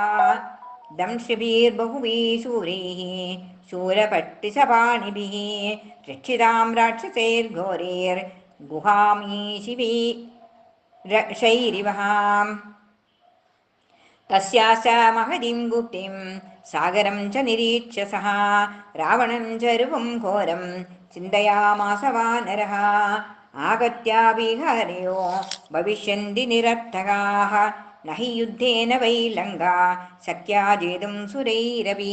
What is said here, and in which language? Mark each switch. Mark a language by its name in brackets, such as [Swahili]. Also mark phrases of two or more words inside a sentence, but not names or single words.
[Sanskrit] ദംഷ്ട്രിഭിർബഹുഭിः ശൂരൈഃ ശൂരപട്ടിശപാണിഭിः. രക്ഷിതാം രാക്ഷസൈർഘോരൈർ ഗുഹാമീശിഭിः. തസ്യാസ മഹതിം ഗുപ്തിം सागरं च निरीक्ष्य सः रावणं च रूपं घोरं चिन्तयामास वानरः। आगत्याभिहर्यो भविष्यन्ति निरर्थकाः न हि युद्धेन वै लङ्का शक्या जेतुं सुरैरपि।